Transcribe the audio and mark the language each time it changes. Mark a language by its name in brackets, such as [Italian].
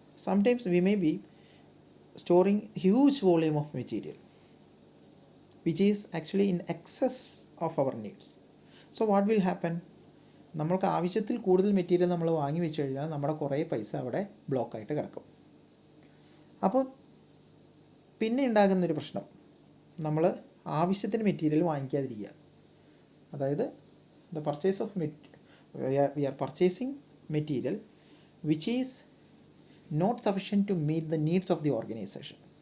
[English] Sometimes we may be storing huge volume of material which is actually in excess of our needs. So what will happen? [Malayalam] നമ്മൾക്ക് ആവശ്യത്തിൽ കൂടുതൽ material നമ്മൾ വാങ്ങി വെച്ച് കഴിഞ്ഞാൽ നമ്മുടെ കുറേ പൈസ അവിടെ ബ്ലോക്കായിട്ട് കിടക്കും. അപ്പോൾ പിന്നെ ഉണ്ടാകുന്നൊരു പ്രശ്നം, നമ്മൾ ആവശ്യത്തിന് മെറ്റീരിയൽ വാങ്ങിക്കാതിരിക്കുക. [English] അതായത് the purchase of we are purchasing material which is not sufficient to meet the needs of the organization.